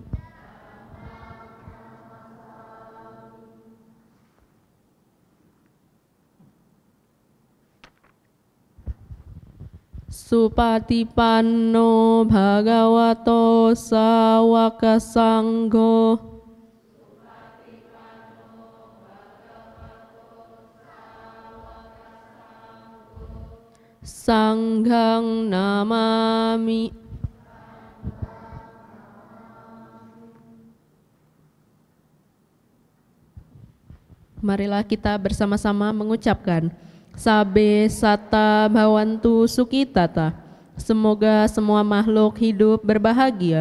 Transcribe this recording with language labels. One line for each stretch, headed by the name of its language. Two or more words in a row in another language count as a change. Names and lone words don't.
Pali: Supatipanno Bhagavato Sawaka Sangho. Sanghang Namami.
Indonesian: Marilah kita bersama-sama mengucapkan
Pali: Sabe Sata Bhawantu Sukitata.
Indonesian: Semoga semua makhluk hidup berbahagia.